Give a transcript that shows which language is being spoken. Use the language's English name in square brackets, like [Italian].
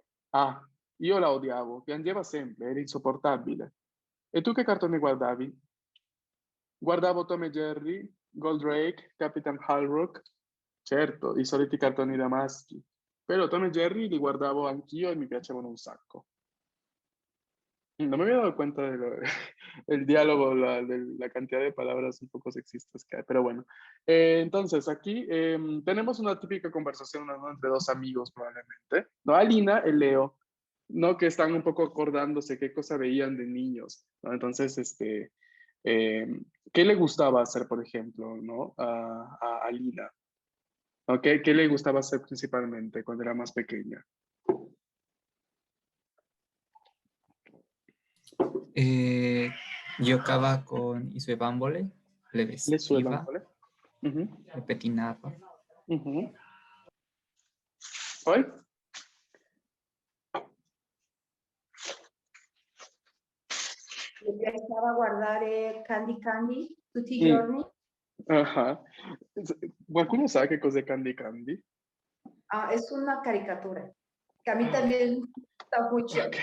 [Italian] Ah, io la odiavo, piangeva sempre, era insopportabile. E tu che cartoni guardavi? Guardavo Tom e Jerry, Goldrake, Capitan Halrock, certo, i soliti cartoni da maschi. Però Tom e Jerry li guardavo anch'io e mi piacevano un sacco. [Spanish] No me había dado cuenta del diálogo, de la cantidad de palabras un poco sexistas que hay, pero bueno. Entonces, aquí tenemos una típica conversación, ¿no? Entre dos amigos probablemente, ¿no? Alina y Leo, ¿no? Que están un poco acordándose qué cosa veían de niños, ¿no? Entonces, ¿qué le gustaba hacer, por ejemplo, ¿no? A Alina, ¿no? ¿Qué le gustaba hacer principalmente cuando era más pequeña? [Italian] Giocava con i suoi bambole, le Le sue vestiva, bambole. Ujú, le pettinava. ujú. Poi? Mi piaceva guardare Candy Candy tutti i Mm. giorni. Ajá. ¿Qualcuno sa che cos'è Candy Candy? [Spanish] Ah, es una caricatura que a mí también me gusta mucho.